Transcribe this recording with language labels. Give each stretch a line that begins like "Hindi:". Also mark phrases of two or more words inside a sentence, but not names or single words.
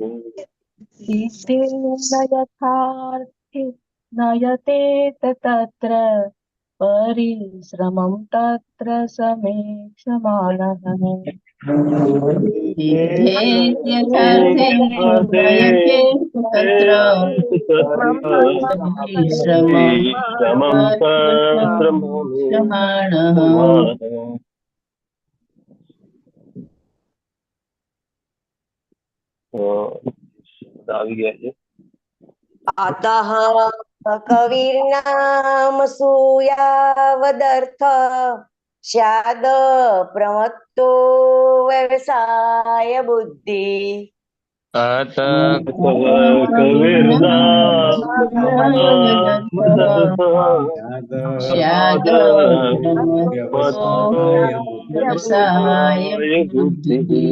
Sanskrit: सिद्धे यथार्थे नयते तत्र परिश्रमं तत्र समीक्षमाणः सिद्धे यथार्थे नयते तत्र परिश्रमं समीक्षमाणः
Gujarati: આવી ગયા છે.
Sanskrit: अतः कविर्नामसूयावदर्थ स्याद प्रमत्तो व्यवसाय बुद्धिः अतः स्यात् व्यवसाय बुद्धिः